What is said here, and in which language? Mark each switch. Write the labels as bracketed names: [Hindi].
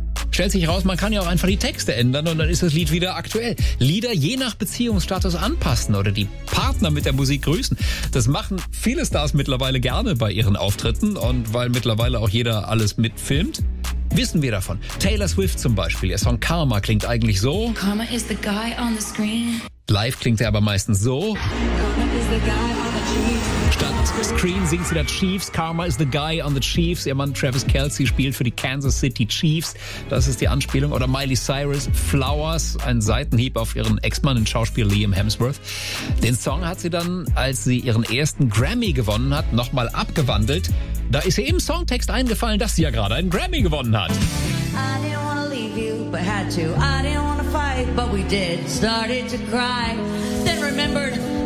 [German] Stellt sich raus, man kann ja auch einfach die Texte ändern und dann ist das Lied wieder aktuell. Lieder je nach Beziehungsstatus anpassen oder die Partner mit der Musik grüßen. Das machen viele Stars mittlerweile gerne bei ihren Auftritten und weil mittlerweile auch jeder alles mitfilmt, wissen wir davon. Taylor Swift zum Beispiel, ihr Song Karma klingt eigentlich so. [English] Karma is the guy on the screen. [German] Live klingt er aber meistens so. Statt Screen singt sie da Chiefs. [English] Karma is the guy on the Chiefs. [German] Ihr Mann Travis Kelce spielt für die Kansas City Chiefs. Das ist die Anspielung. Oder Miley Cyrus, Flowers, ein Seitenhieb auf ihren Ex-Mann, den Schauspieler Liam Hemsworth. Den Song hat sie dann, als sie ihren ersten Grammy gewonnen hat, nochmal abgewandelt. Da ist ihr im Songtext eingefallen, dass sie ja gerade einen Grammy gewonnen hat. [English] I didn't wanna leave you, but had to. I didn't wanna fight, but we did. Started to cry, then remembered.